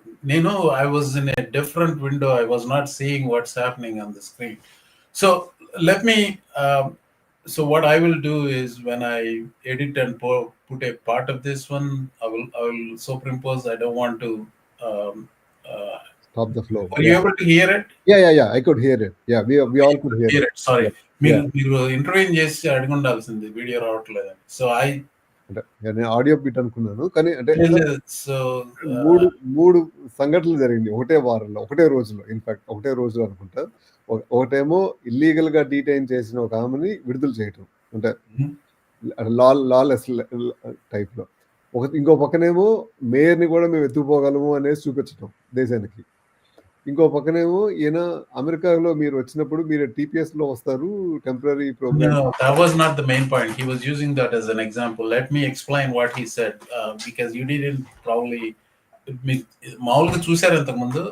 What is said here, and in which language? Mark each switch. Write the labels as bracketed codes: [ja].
[en] Nino, I was in a different window. I was not seeing what's happening on the screen. So let me. So what I will do is when I edit and put a part of this one, I will superimpose. I don't want to. Um, Stop the flow. were you able to hear it? Yeah. I could hear it. Yeah, we all could hear it. Sorry. Yeah. [te] మీరు interview చేసి అడిగి ఉండాల్సింది, video రావట్లేదు. So అంటే నేను audio bit అనుకున్నాను, కానీ అంటే సో మూడు సంఘటనలు జరిగింది ఒకటే వారంలో, ఒకటే రోజులో. ఇన్ఫాక్ట్ ఒకటే రోజులో అనుకుంటా. ఒకటేమో ఇల్లీగల్ గా డీటైన్ చేసిన ఒక ఆమెని విడుదల చేయటం, అంటే లాలెస్ టైప్ లో. ఇంకో పక్కనేమో మేయర్ని కూడా మేము ఎత్తుకుపోగలము అనేసి చూపించటం దేశానికి. ఇంకో పక్కనేమో ఈయన అమెరికాలో మీరు వచ్చినప్పుడు మీరు టీపీఎస్ లో వస్తారు, temporary programme. [en] No, that was not the main point. He was using that as an example. Let me explain what he said, because you didn't probably [te] మామూలుగా చూసారు ఇంతకు ముందు.